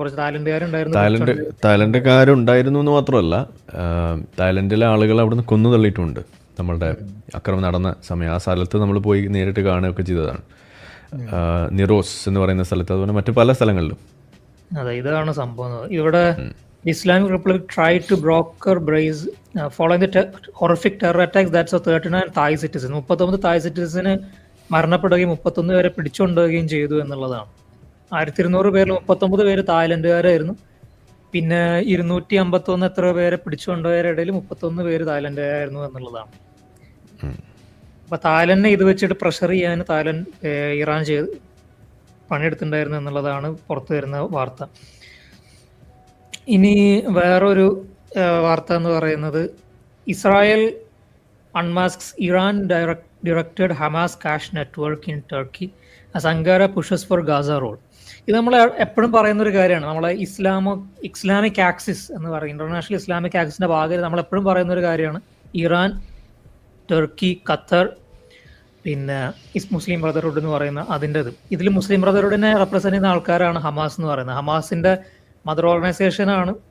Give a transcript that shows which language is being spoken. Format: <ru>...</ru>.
<ml>കുറച്ച് തായ്ലൻഡുകാരുണ്ടായിരുന്നു എന്ന് മാത്രമല്ല, തായ്ലൻഡിലെ ആളുകൾ അവിടുന്ന് കൊന്നു തള്ളിയിട്ടുമുണ്ട്. നമ്മളുടെ അക്രമം നടന്ന സമയം ആ സ്ഥലത്ത് നമ്മൾ പോയി നേരിട്ട് കാണുകയൊക്കെ ചെയ്തതാണ്. നിറോസ് എന്ന് പറയുന്ന സ്ഥലത്ത്, അതുപോലെ മറ്റു പല സ്ഥലങ്ങളിലും. അതെ, ഇതാണ് സംഭവം.</ml> <en>ഇവിടെ Islamic Republic tried to broker brace following the horrific terror attacks that saw 39 Thai citizens.</en> <ml>39 തായ് സിറ്റിസന് മരണപ്പെടുകയും 31 പേരെ പിടിച്ചുകൊണ്ടുപോവുകയും ചെയ്തു എന്നുള്ളതാണ്. 1200 പേരിൽ 39 പേര് തായ്ലൻഡുകാരായിരുന്നു. പിന്നെ 251 എത്ര പേരെ പിടിച്ചുകൊണ്ടുപോയവരുടെ ഇടയിൽ 31 പേര് തായ്ലൻഡുകാരായിരുന്നു എന്നുള്ളതാണ്. അപ്പൊ തായ്ലൻഡിനെ ഇത് വെച്ചിട്ട് പ്രഷർ ചെയ്യാൻ ഇറാൻ പണിയെടുത്തിട്ടുണ്ടായിരുന്നു എന്നുള്ളതാണ് പുറത്തു വരുന്ന വാർത്ത. ഇനി വേറൊരു വാർത്ത എന്ന് പറയുന്നത്, Israel അൺമാസ്ക്സ്</ml> <en>Iran directed Hamas cash network in Turkey as Ankara pushes for Gaza road.</en> <ml>ഇത് നമ്മൾ എപ്പോഴും പറയുന്ന ഒരു കാര്യമാണ്. നമ്മളെ ഇസ്ലാമിക് ആക്സിസ് എന്ന് പറയും, ഇന്റർനാഷണൽ ഇസ്ലാമിക് ആക്സിസിന്റെ ഭാഗമായിട്ട് നമ്മൾ എപ്പോഴും പറയുന്ന ഒരു കാര്യമാണ് ഇറാൻ, ടർക്കി, ഖത്തർ, പിന്നെ മുസ്ലിം ബ്രദർഹുഡ് എന്ന് പറയുന്ന അതിൻ്റെത്. ഇതിൽ മുസ്ലിം ബ്രദർഹുഡിനെ റെപ്രസെന്റ് ചെയ്യുന്ന ആൾക്കാരാണ് ഹമാസ് എന്ന് പറയുന്നത്. ഹമാസിന്റെ മദർ ഓർഗനൈസേഷനാണ്.</ml>